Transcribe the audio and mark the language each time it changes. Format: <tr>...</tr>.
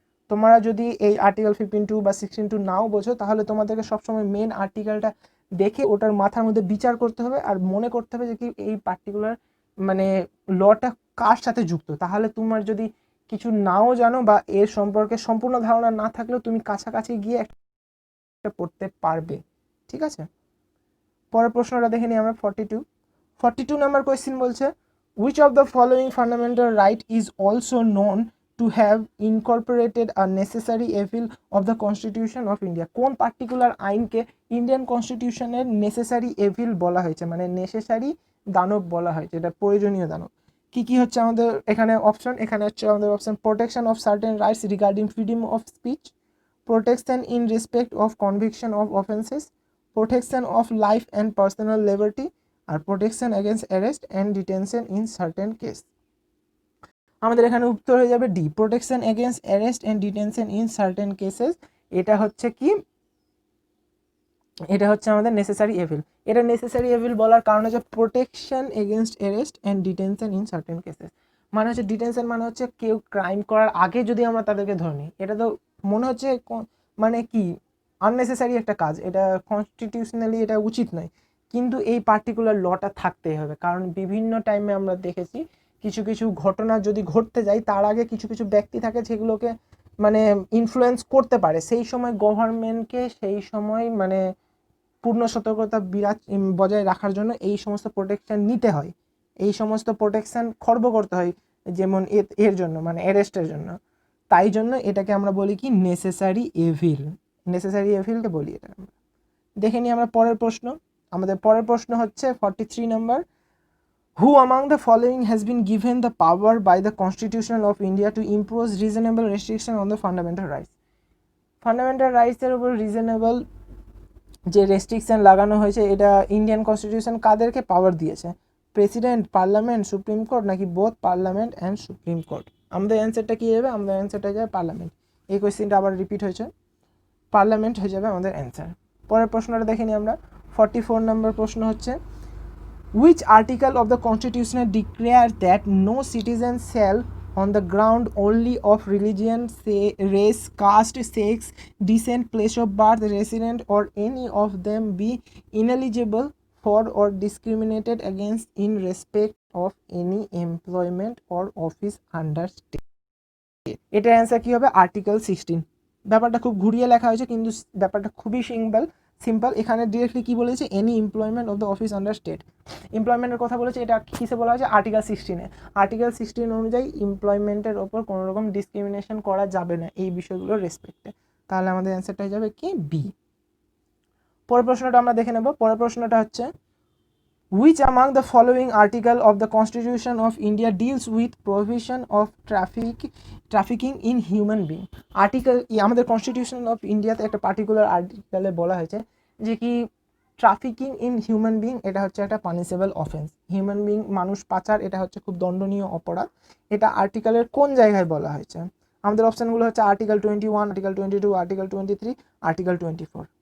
<bn>তোমরা যদি এই আর্টিকেল 15-2 বা 16-2 নাও বোঝো তাহলে তোমাদেরকে সবসময় মেন আর্টিকেলটা দেখে ওটার মাথার মধ্যে বিচার করতে হবে আর মনে করতে হবে যে কি এই পার্টিকুলার মানে লটা কার সাথে যুক্ত। তাহলে তোমার যদি কিছু নাও জানো বা এর সম্পর্কে সম্পূর্ণ ধারণা না থাকলেও তুমি কাছাকাছি গিয়ে একটা পড়তে পারবে। ঠিক আছে, পরের প্রশ্নটা দেখে নিই আমরা। 42 নাম্বার কোয়েশ্চেন বলছে,</bn> <en>which of the following fundamental right is also known to have incorporated a necessary evil of the constitution of India?</en> <bn>কোন পার্টিকুলার আইনকে ইন্ডিয়ান কনস্টিটিউশনের নেসেসারি এভিল বলা হয়েছে, মানে নেসেসারি দানব বলা হয়েছে, এটা প্রয়োজনীয় দানব। কি কি হচ্ছে আমাদের এখানে অপশন, এখানে হচ্ছে আমাদের option</bn> <en>Protection of certain rights regarding freedom of speech, protection in respect of conviction of offences, protection of life and personal liberty, আর protection against arrest and detention in certain case।</en> <bn>আমাদের এখানে উত্তর হয়ে যাবে D,</bn> <en>protection against arrest and detention in certain cases।</en> <bn>এটা হচ্ছে কি, এটা হচ্ছে আমাদের নেসেসারি এভিল। এটা নেসেসারি এভিল বলার কারণ হচ্ছে</bn> <en>protection against arrest and detention in certain cases,</en> <bn>মানে হচ্ছে ডিটেনশন মানে হচ্ছে কেউ ক্রাইম করার আগে যদি আমরা তাদেরকে ধরে নিই, এটা তো মনে হচ্ছে মানে কি আননেসেসারি একটা কাজ, এটা কনস্টিটিউশনালি এটা উচিত নয়, কিন্তু এই পার্টিকুলার লটা থাকতেই হবে। কারণ বিভিন্ন টাইমে আমরা দেখেছি কিছু কিছু ঘটনা যদি ঘটতে যায় তার আগে কিছু কিছু ব্যক্তি থাকে যেগুলোকে মানে ইনফ্লুয়েন্স করতে পারে, সেই সময় গভর্নমেন্টকে সেই সময় মানে পূর্ণ সতর্কতা বজায় রাখার জন্য এই সমস্ত প্রোটেকশন নিতে হয়, এই সমস্ত প্রোটেকশন খর্ব করতে হয়, যেমন এর জন্য মানে অ্যারেস্টের জন্য। তাই জন্য এটাকে আমরা বলি কি নেসেসারি এভিল, নেসেসারি এভিলকে বলি এটা। দেখে নিই আমরা পরের প্রশ্ন। আমাদের পরের প্রশ্ন হচ্ছে 43 number,</bn> <en>who among the following has been given the power by the Constitution of India to impose reasonable restriction on the fundamental rights?</en> <bn>Fundamental রাইটসের উপর রিজনেবল যে রেস্ট্রিকশন লাগানো হয়েছে এটা ইন্ডিয়ান কনস্টিটিউশন কাদেরকে পাওয়ার দিয়েছে? প্রেসিডেন্ট, পার্লামেন্ট, সুপ্রিম কোর্ট নাকি</bn> <en>Both parliament and supreme court?</en> <bn>আমাদের অ্যান্সারটা কী যাবে? আমাদের অ্যান্সারটা যাবে পার্লামেন্ট। এই কোয়েশ্চেনটা আবার রিপিট হয়েছে, পার্লামেন্ট হয়ে যাবে আমাদের অ্যান্সার। পরের প্রশ্নটা দেখে নিই আমরা। 44 নম্বর প্রশ্ন হচ্ছে,</bn> <en>which article of the constitution declares that no citizen shall on the ground only of religion, say, race, caste, sex, descent, place of birth, resident or any of them be ineligible for or discriminated against in respect of any employment or office under state?</en> <bn>এটার answer কি হবে? Article 16। ব্যাপারটা খুব ঘুরিয়ে লেখা হয়েছে কিন্তু ব্যাপারটা খুবই সিম্পল। এখানে ডিরেক্টলি কি বলেছে?</bn> <en>any employment of the office under state,</en> <bn>এমপ্লয়মেন্টের কথা বলেছে। এটা কিসে বলা হয়েছে? আর্টিকেল 16-এ। আর্টিকেল 16 অনুযায়ী এমপ্লয়মেন্টের ওপর কোনো রকম ডিসক্রিমিনেশন করা যাবে না এই বিষয়গুলোর রেসপেক্টে। তাহলে আমাদের অ্যান্সারটা হয়ে যাবে কি? বি। পরের প্রশ্নটা আমরা দেখে নেব। পরের প্রশ্নটা হচ্ছে,</bn> <en>which among the following article of the Constitution of India deals with prohibition of trafficking in human being?</en> <bn>Article আমাদের কনস্টিটিউশন অফ ইন্ডিয়াতে একটা পার্টিকুলার আর্টিকেলে বলা হয়েছে যে কি</bn> <en>trafficking in human being</en> <bn>এটা হচ্ছে একটা পানিশেবল অফেন্স। হিউম্যান বিং মানুষ পাচার এটা হচ্ছে খুব দণ্ডনীয় অপরাধ। এটা আর্টিকেলের কোন জায়গায় বলা হয়েছে? আমাদের অপশানগুলো হচ্ছে আর্টিকেল 21, আর্টিকেল 22, আর্টিকেল 23, আর্টিকেল 24।</bn>